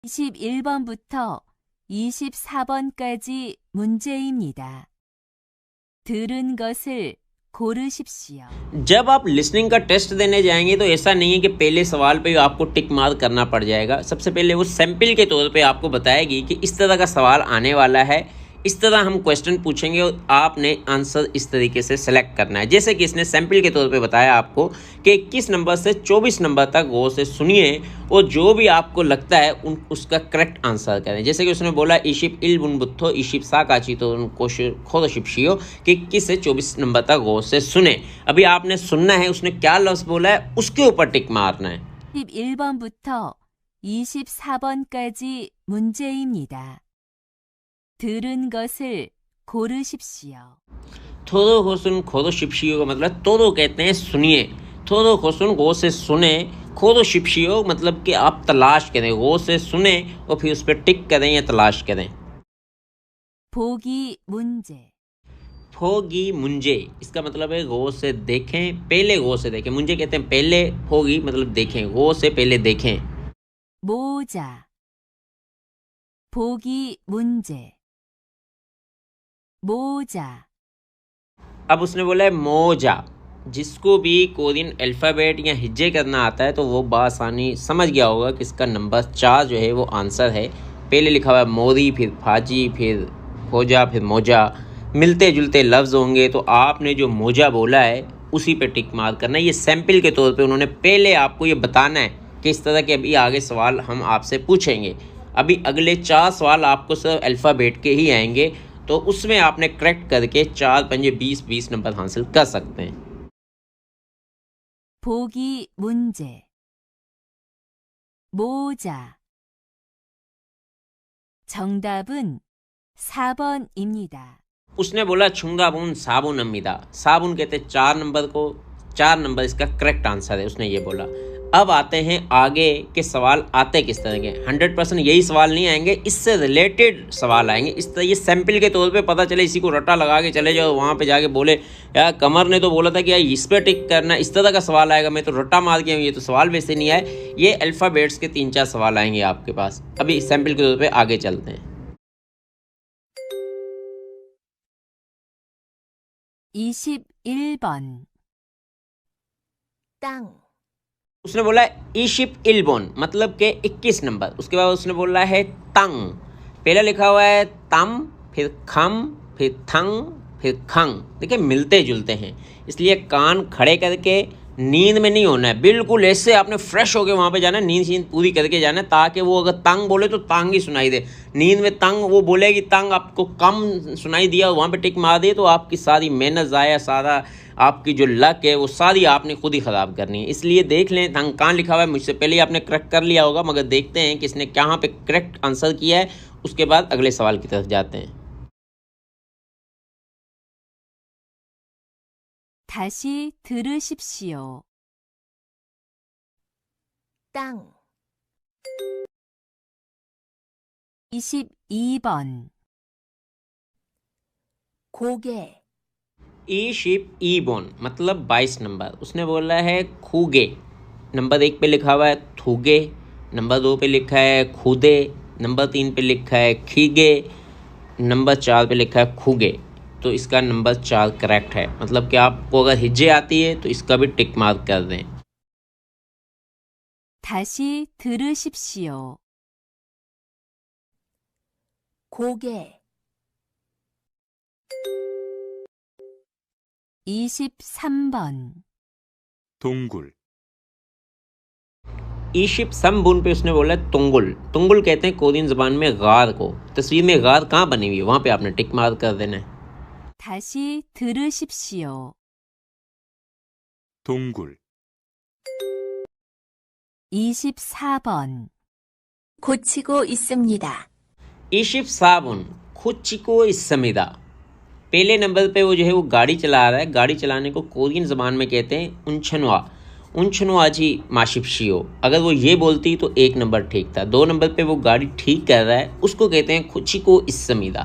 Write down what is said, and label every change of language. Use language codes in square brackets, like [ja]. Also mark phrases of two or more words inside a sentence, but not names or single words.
[ko] 21번부터 24번까지 문제입니다. 들은 것을 고르십시오. [ur] جب آپ لسننگ کا ٹیسٹ دینے جائیں گے تو ایسا نہیں ہے کہ پہلے سوال پہ آپ کو [en] tick mark [ur] کرنا پڑ جائے گا. سب سے پہلے وہ سیمپل کے طور پہ آپ کو بتائے گی کہ اس طرح کا سوال آنے والا ہے، اس طرح ہم کوئسچن پوچھیں گے اور آپ نے آنسر اس طریقے سے سلیکٹ کرنا ہے. جیسے کہ اس نے سیمپل کے طور پہ بتایا آپ کو کہ 21 نمبر سے 24 نمبر تک غور سے سنیے اور جو بھی آپ کو لگتا ہے اس کا [en] correct answer [ur] کریں. جیسے کہ اس نے بولا [ko] 이십 일 번부터 이십 사 까지 [ur] تو کھودشپشیو کہ 21 سے 24 نمبر تک غور سے سنے. ابھی آپ نے سننا ہے، اس نے کیا لفظ بولا ہے اس کے اوپر ٹک مارنا ہے. [ko] 21번부터 24번까지 문제입니다. 들은 것을 고르십시오. 들은 것을 고르십시오 [ur] کا مطلب تودو کہتے ہیں سنیے, [ko] 들은 것을 [ur] غور سے سنے, [ko] 고르십시오 [ur] مطلب کہ آپ تلاش کریں، غور سے سنے اور پھر اس پر ٹک کریں یا تلاش کریں. [ko] 보기 문제. 보기 문제 [ur] اس کا مطلب ہے غور سے دیکھیں، پہلے غور سے دیکھیں. منجے کہتے ہیں پہلے، فوگی مطلب دیکھیں، غور سے پہلے دیکھیں. [ko] 모자. 보기 문제. [ur] मोजा। اب اس نے بولا ہے موزا. جس کو بھی [en] Korean alphabet [ur] یا ہجے کرنا آتا ہے تو وہ بآسانی سمجھ گیا ہوگا کہ اس کا نمبر 4 جو ہے وہ آنسر ہے. پہلے لکھا ہوا ہے موری، پھر فاجی، پھر کھوجا، پھر موزا. ملتے جلتے لفظ ہوں گے تو آپ نے جو موزا بولا ہے اسی پہ ٹک مار کرنا ہے. یہ سیمپل کے طور پہ انہوں نے پہلے آپ کو یہ بتانا ہے کہ اس طرح کے ابھی آگے سوال ہم آپ سے پوچھیں گے. ابھی اگلے 4 سوال آپ کو صرف الفابیٹ کے ہی آئیں گے تو اس میں آپ نے کریکٹ کر کے 4 پنجے 20 نمبر حاصل کر سکتے ہیں. [ko] 보기 문제. 모자. 정답은 4번입니다. [ur] اس نے بولا [ko] 정답은 사번 입니다. [ur] سابن کہتے 4 نمبر کو، 4 نمبر اس کا [en] correct answer [ur] ہے، اس نے یہ بولا. اب آتے ہیں آگے کے سوال آتے کس طرح کے. 100% یہی سوال نہیں آئیں گے، اس سے ریلیٹڈ سوال آئیں گے. اس طرح یہ سیمپل کے طور پہ پتا چلے، اسی کو رٹا لگا کے چلے جاؤ وہاں پہ جا کے بولے یار قمر نے تو بولا تھا کہ یار اس پر ٹک کرنا، اس طرح کا سوال آئے گا، میں تو رٹا مار کے ہوں، یہ تو سوال ویسے نہیں آئے. یہ الفابیٹس کے 3-4 سوال آئیں گے آپ کے پاس۔ ابھی سیمپل کے طور پر آگے چلتے ہیں. [ko] 21번. 땅. [ur] اس نے بولا ہے [ko] 이십일번 [ur] مطلب کے 21 نمبر. اس کے بعد اس نے بولا ہے تنگ۔ پہلا لکھا ہوا ہے تم، پھر کھم، پھر تھنگ، پھر کھنگ. دیکھیے ملتے جلتے ہیں، اس لیے کان کھڑے کر کے نیند میں نہیں ہونا ہے. بالکل ایسے آپ نے فریش ہو کر وہاں پہ جانا ہے، نیند پوری کر کے جانا ہے، تاکہ وہ اگر تنگ بولے تو تنگ ہی سنائی دے. نیند میں تنگ وہ بولے گی، تنگ آپ کو کم سنائی دیا، وہاں پہ ٹک مار دے تو آپ کی ساری محنت ضائع، سارا آپ کی جو لک ہے وہ ساری آپ نے خود ہی خراب کرنی ہے. اس لیے دیکھ لیں، تنگ کہاں لکھا ہوا ہے، مجھ سے پہلے ہی آپ نے کریکٹ کر لیا ہوگا، مگر دیکھتے ہیں کہ اس نے کہاں پہ [en] correct answer [ur] کیا ہے. اس کے بعد اگلے سوال کی طرف جاتے ہیں. [ko] 다시 들으십시오. 땅. 22번. 고개. 이십이 번 [ur] مطلب 22 نمبر. اس نے بولا ہے کھوگے. نمبر 1 پہ لکھا ہوا ہے تھوگے، نمبر 2 پہ لکھا ہے کھودے، نمبر 3 پہ لکھا ہے کھیگے، نمبر 4 پہ لکھا ہے کھوگے. تو اس کا نمبر 4 کریکٹ ہے. مطلب کہ آپ کو اگر ہجے آتی ہے تو اس کا بھی [en] tick mark [ur] کر دیں. [ko] 다시 들으십시오. 고개. 23번. 동굴. 이십삼번 [ur] پہ اس نے بولا تنگل. تنگل کہتے ہیں کورین زبان میں غار کو۔ تصویر میں غار کہاں بنی ہوئی ہے وہاں پہ آپ نے [en] tick mark [ur] کر دینا ہے. [ko] 다시 들으십시오. 동굴. 24번. 고치고 있습니다. 이십사번 고치고 있습니다. [ur] پہلے نمبر پہ وہ جو ہے وہ گاڑی چلا رہا ہے۔ گاڑی چلانے کو کورین زبان میں کہتے ہیں انچھنوا. [ko] 운전하지 마십시오. [ur] اگر وہ یہ بولتی تو 1 نمبر ٹھیک تھا۔ 2 نمبر پہ وہ گاڑی ٹھیک کر رہا ہے، اس کو کہتے ہیں [ko] 고치고 있습니다.